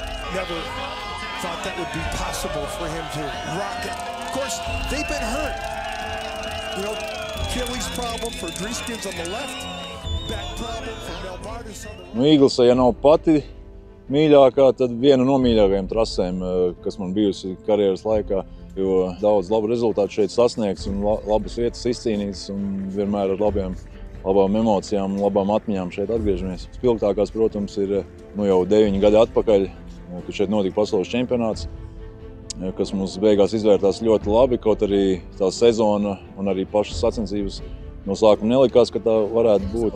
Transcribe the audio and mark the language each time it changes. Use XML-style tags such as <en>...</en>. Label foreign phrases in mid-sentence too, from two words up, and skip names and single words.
<en>never thought that would be possible for him to rock it. Of course, they've been hurt. You know, Achilles problem for Driskins on the left, back problem for Melvardis on the right.</en> <lv>Īglese, ja nav pati mīļākā, tad viena no mīļākajām trasēm, kas man bijusi karjeras laikā, jo daudz labu rezultātu šeit sasniegts un labas vietas izcīnītas un vienmēr ar labām emocijām un labām atmiņām šeit atgriežamies. Spilgtākās, protams, ir jau 9 gadi atpakaļ, kad šeit notika pasaules čempionāts, kas mums beigās izvērtās ļoti labi, kaut arī tā sezona un arī pašas sacensības no sākuma nelikās, ka tā varētu būt.</lv>